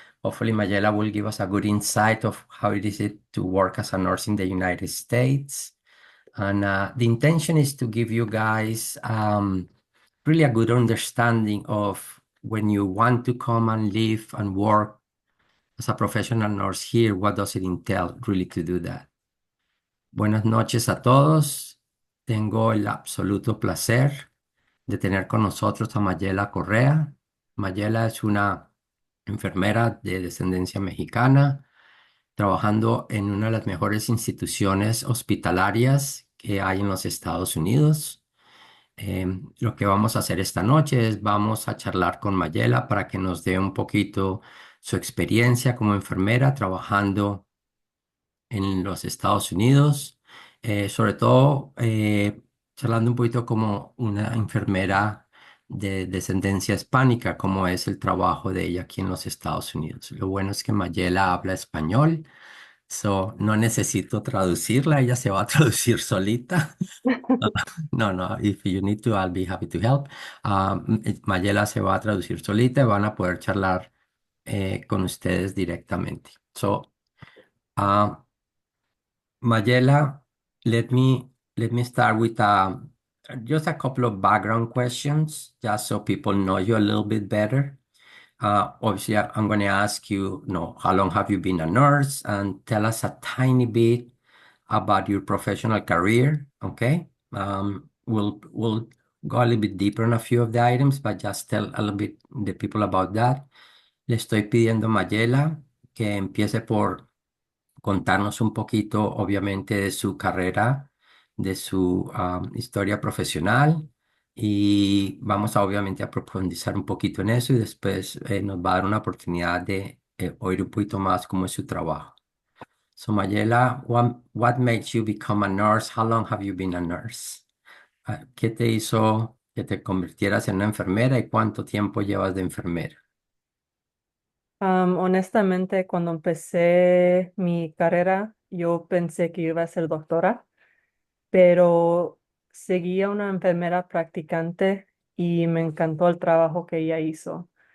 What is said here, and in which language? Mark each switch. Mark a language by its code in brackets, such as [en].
[en] Hopefully, Mayela will give us a good insight of how it is to work as a nurse in the United States. And the intention is to give you guys really a good understanding of when you want to come and live and work as a professional nurse here, what does it entail really to do that? [es] Buenas noches a todos. Tengo el absoluto placer de tener con nosotros a Mayela Correa. Mayela es una enfermera de descendencia mexicana, trabajando en una de las mejores instituciones hospitalarias que hay en los Estados Unidos. Lo que vamos a hacer esta noche es vamos a charlar con Mayela para que nos dé un poquito su experiencia como enfermera trabajando en los Estados Unidos, sobre todo charlando un poquito como una enfermera de descendencia hispánica, como es el trabajo de ella aquí en los Estados Unidos. Lo bueno es que Mayela habla español, so no necesito traducirla, ella se va a traducir solita. [en] No, no, if you need to, I'll be happy to help. [es] Mayela se va a traducir solita y van a poder charlar con ustedes directamente. [en] So, uh, Mayela, let me start with just a couple of background questions, just so people know you a little bit better. Obviously, I'm going to ask you, how long have you been a nurse, and tell us a tiny bit about your professional career. Okay, we'll go a little bit deeper on a few of the items, but just tell a little bit the people about that. [es] Le estoy pidiendo a Mayela que empiece por contarnos un poquito, obviamente, de su carrera, de su historia profesional y vamos a, obviamente, a profundizar un poquito en eso y después nos va a dar una oportunidad de oír un poquito más cómo es su trabajo. [en] So, Mayela, what made you become a nurse? How long have you been a nurse? [es] ¿Qué te hizo que te convirtieras en una enfermera y cuánto tiempo llevas de enfermera? Honestamente, cuando empecé mi carrera, yo pensé que iba a ser doctora, pero seguía una enfermera practicante y me encantó el trabajo que ella hizo.